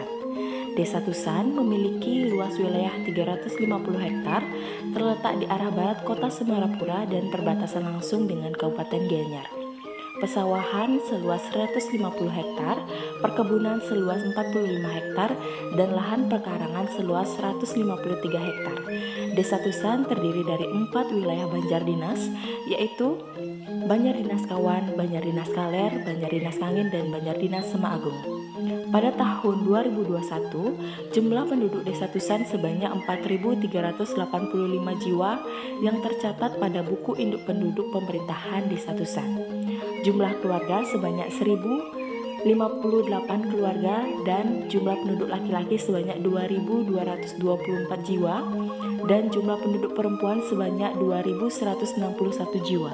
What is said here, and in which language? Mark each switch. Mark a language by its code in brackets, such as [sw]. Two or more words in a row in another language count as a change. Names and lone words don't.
[id] Desa Tusan memiliki luas wilayah 350 hektar terletak di arah barat kota Semarapura dan perbatasan langsung dengan Kabupaten Gianyar. Pesawahan seluas 150 hektar, perkebunan seluas 45 hektar, dan lahan perkarangan seluas 153 hektar. Desa Tusan terdiri dari 4 wilayah Banjar Dinas, yaitu Banjar Dinas Kawan, Banjar Dinas Kaler, Banjar Dinas Kangin, dan Banjar Dinas Semaagung. Pada tahun 2021, jumlah penduduk Desa Tusan sebanyak 4.385 jiwa yang tercatat pada buku induk penduduk pemerintahan Desa Tusan. Jumlah keluarga sebanyak 1.058 keluarga dan jumlah penduduk laki-laki sebanyak 2.224 jiwa dan jumlah penduduk perempuan sebanyak 2.161 jiwa.